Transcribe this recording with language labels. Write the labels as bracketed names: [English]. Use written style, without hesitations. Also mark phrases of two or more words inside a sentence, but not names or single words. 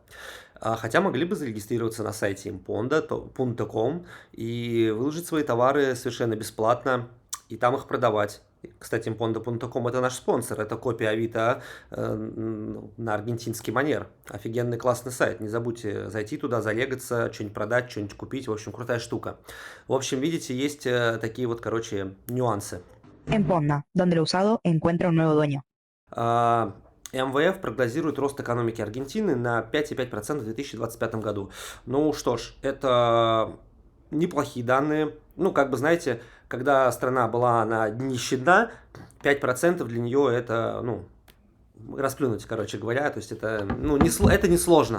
[Russian] Хотя могли бы зарегистрироваться на сайте imponda.com и выложить свои товары совершенно бесплатно, и там их продавать. Кстати, imponda.com это наш спонсор, это копия Авито на аргентинский манер. Офигенный классный сайт, не забудьте зайти туда, залегаться, что-нибудь продать, что-нибудь купить, в общем, крутая штука. В общем, видите, есть такие вот, короче, нюансы. [Spanish] En Ponda, donde lo usado encuentra un nuevo dueño. [Russian] МВФ прогнозирует рост экономики Аргентины на 5,5% в 2025 году. Ну что ж, это неплохие данные. Ну, как бы, знаете, когда страна была на днище дна, 5% для нее это, ну, расплюнуть, короче говоря, то есть это, ну, это не сложно.